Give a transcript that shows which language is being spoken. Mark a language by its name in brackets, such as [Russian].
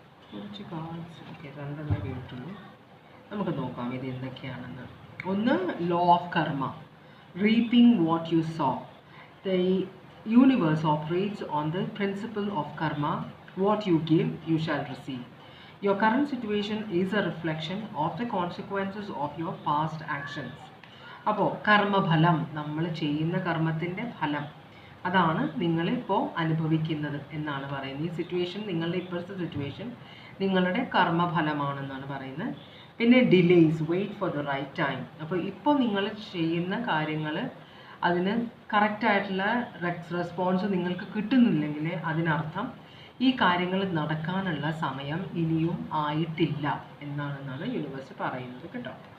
[Malayalam] കുറച്ച് cards okay, രണ്ടെണ്ണേ വീട്ടുള്ളൂ. നമുക്ക് നോക്കാം ഇത് എന്തൊക്കെയാണെന്ന്. ഒന്ന്, [English] Law of karma, reaping what you sow. The universe operates on the principle of karma. What you give, you shall receive. Your current situation is a reflection of the consequences of your past actions. [Malayalam] അപ്പോൾ കർമ്മഫലം, നമ്മൾ ചെയ്യുന്ന കർമ്മത്തിൻ്റെ ഫലം, അതാണ് നിങ്ങളിപ്പോൾ അനുഭവിക്കുന്നത് എന്നാണ് പറയുന്നത്. ഈ സിറ്റുവേഷൻ, നിങ്ങളുടെ ഇപ്പോഴത്തെ സിറ്റുവേഷൻ നിങ്ങളുടെ കർമ്മഫലമാണെന്നാണ് പറയുന്നത്. പിന്നെ delays, [English] Wait for the right time. [Malayalam] അപ്പോൾ ഇപ്പോൾ നിങ്ങൾ ചെയ്യുന്ന കാര്യങ്ങൾ അതിന് കറക്റ്റായിട്ടുള്ള റെസ്പോൺസ് നിങ്ങൾക്ക് കിട്ടുന്നില്ലെങ്കിൽ അതിനർത്ഥം ഈ കാര്യങ്ങൾ നടക്കാനുള്ള സമയം ഇനിയും ആയിട്ടില്ല എന്നാണെന്നാണ് യൂണിവേഴ്സ് പറയുന്നത് കേട്ടോ.